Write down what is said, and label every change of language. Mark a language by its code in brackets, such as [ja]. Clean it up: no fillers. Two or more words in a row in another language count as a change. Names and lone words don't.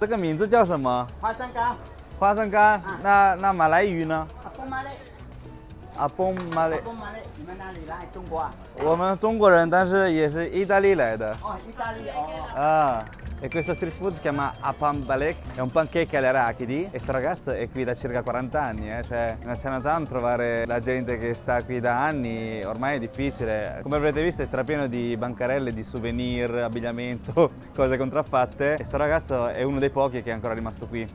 [zh] 这个名字叫什么？花生糕，花生干。那马来语呢？阿蹦马嘞，阿蹦马来。阿蹦马嘞，你们哪里来？中国啊？我们中国人，但是也是意大利来的。哦，意大利哦。 [it] Ah, e questo street food si chiama Apam Balek, è un pancake alle arachidi e sto ragazzo è qui da circa 40 anni, cioè nella Chinatown trovare la gente che sta qui da anni ormai è difficile. Come avrete visto è strapieno di bancarelle, di souvenir, abbigliamento, cose contraffatte e sto ragazzo è uno dei pochi che è ancora rimasto qui.